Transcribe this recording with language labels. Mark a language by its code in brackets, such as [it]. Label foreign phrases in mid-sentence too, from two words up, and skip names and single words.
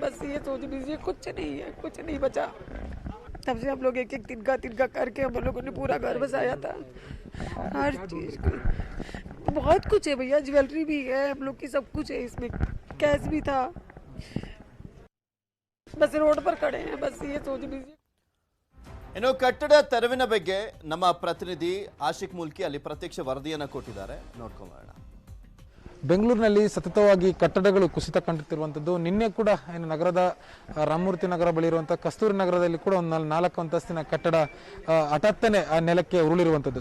[hi] बस ये सोच लीजिए कुछ नहीं है, कुछ नहीं बचा. तब से हम लोग एक तिनका करके हम लोगों ने पूरा घर बसाया था. हर चीज बहुत कुछ है भैया, ज्वेलरी भी है हम लोग की, सब कुछ है इसमें, कैश भी था. बस रोड पर खड़े हैं. बस ये सोच लीजिए. [kn] ಇನ್ನು ಕಟ್ಟಡ ತೆರವಿನ ಬಗ್ಗೆ ನಮ್ಮ ಪ್ರತಿನಿಧಿ ಆಶಿಕ್ ಮುಲ್ಕಿ ಅಲ್ಲಿ ಪ್ರತ್ಯಕ್ಷ ವರದಿಯನ್ನು ಕೊಟ್ಟಿದ್ದಾರೆ, ನೋಡ್ಕೊಂಬರೋಣ. ಬೆಂಗಳೂರಿನಲ್ಲಿ ಸತತವಾಗಿ ಕಟ್ಟಡಗಳು ಕುಸಿತ ಕಂಡುತ್ತಿರುವಂಥದ್ದು. ನಿನ್ನೆ ಕೂಡ ಏನು ನಗರದ ರಾಮಮೂರ್ತಿ ನಗರ ಬಳಿ ಇರುವಂಥ ಕಸ್ತೂರಿ ನಗರದಲ್ಲಿ ಕೂಡ ಒಂದು 4 ಅಂತಸ್ತಿನ ಕಟ್ಟಡ ಹಠಾತ್ತನೆ ನೆಲಕ್ಕೆ ಉರುಳಿರುವಂಥದ್ದು.